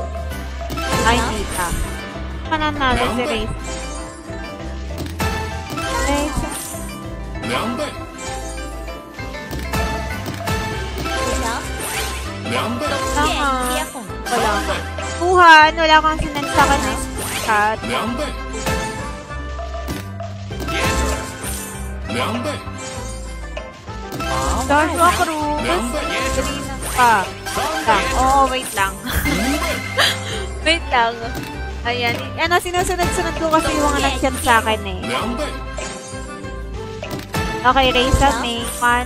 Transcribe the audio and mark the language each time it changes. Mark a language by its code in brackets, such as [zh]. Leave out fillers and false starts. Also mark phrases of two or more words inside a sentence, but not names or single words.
[tl] Ay, hindi ka. Nanalo si Raisa. Raisa. 2 倍 2倍 Wala ka. Kuhan, wala kang sinend sa akin ng chat. 2倍 2倍 Joshua Cruz. 2倍 Kanina pa. Oo, wait lang. Wait lang. Ayan. Sinusunod-sunod ko kasi yung mga nag-chat sa akin eh. 2倍 Okay, Raisa May. 1,